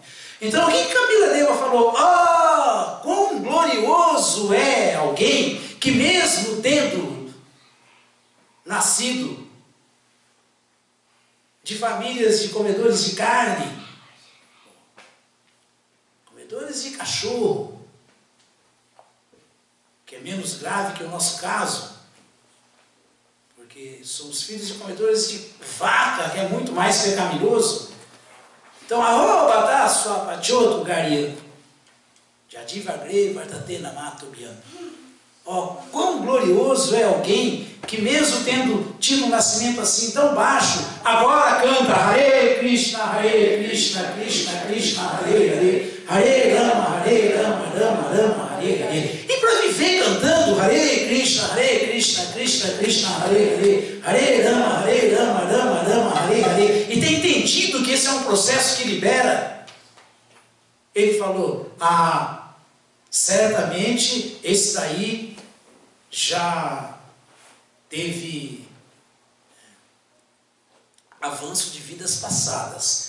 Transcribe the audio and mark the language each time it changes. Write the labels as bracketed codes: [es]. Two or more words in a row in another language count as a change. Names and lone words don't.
[pt] Então, o que Kapila Deva falou? Quão glorioso é alguém que mesmo tendo nascido de famílias de comedores de carne, comedores de cachorro, que é menos grave que o nosso caso, porque somos filhos de comedores de vaca, que é muito mais pecaminoso. Então, quão glorioso é alguém que mesmo tendo tido um nascimento assim tão baixo, agora canta [sa] Hare Krishna, Krishna Krishna, Hare Hare, Hare Rama, Hare Rama, Rama Rama, Hare Hare. [pt] E para viver cantando [sa] Hare Krishna, Krishna Krishna, Hare Hare, Hare Rama, Rama Rama, Hare Hare, [pt] e tem entendido que esse é um processo que libera, ele falou, certamente esse daí já teve avanço de vidas passadas.